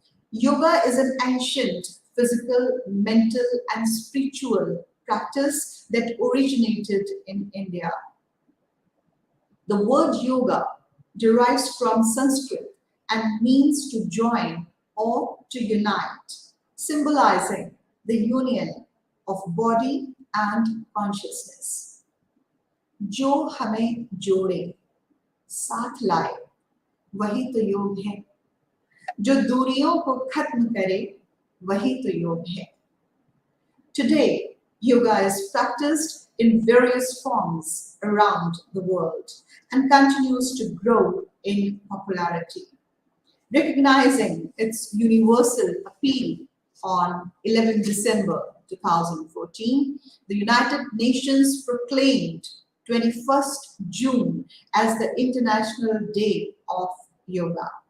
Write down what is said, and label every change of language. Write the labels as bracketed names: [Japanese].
[English] Yoga is an ancient physical, mental and spiritual practice that originated in India. The word yoga derives from Sanskrit and means to join or to unite, symbolizing the union of body and consciousness. [Hindi] जो हमें जोड़े, साथ लाए, वही तो योग है. जो दूरियों को खत्म करे, वही तो योग है. [English] Today, yoga is practiced in various forms around the world and continues to grow in popularity. Recognizing its universal appeal on 11 December 2014, the United Nations proclaimed 21st June as the International Day of Yoga.